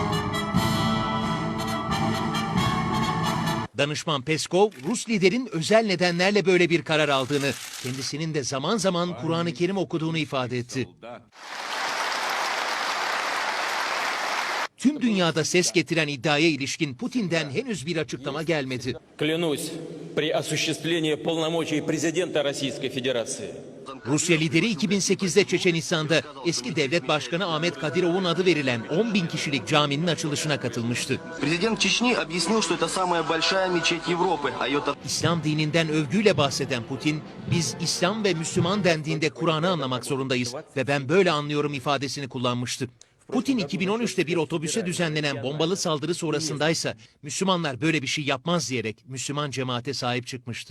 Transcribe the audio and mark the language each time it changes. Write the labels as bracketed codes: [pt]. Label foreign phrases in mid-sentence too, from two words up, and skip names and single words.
[tr] Danışman Peskov, Rus liderin özel nedenlerle böyle bir karar aldığını, kendisinin de zaman zaman Kur'an-ı Kerim okuduğunu ifade etti. Tüm dünyada ses getiren iddiaya ilişkin Putin'den henüz bir açıklama gelmedi. [ru] Клянусь при осуществлении полномочий президента Российской Федерации. [tr] Rusya lideri 2008'de Çeçenistan'da eski devlet başkanı Ahmet Kadirov'un adı verilen 10.000 kişilik caminin açılışına katılmıştı. [ru] Президент Чечни объяснил, что это самая большая мечеть Европы, а ее... [tr] İslam dininden övgüyle bahseden Putin, biz İslam ve Müslüman dendiğinde Kur'an'ı anlamak zorundayız ve ben böyle anlıyorum ifadesini kullanmıştı. Putin 2013'te bir otobüse düzenlenen bombalı saldırı sonrasındaysa Müslümanlar böyle bir şey yapmaz diyerek Müslüman cemaate sahip çıkmıştı.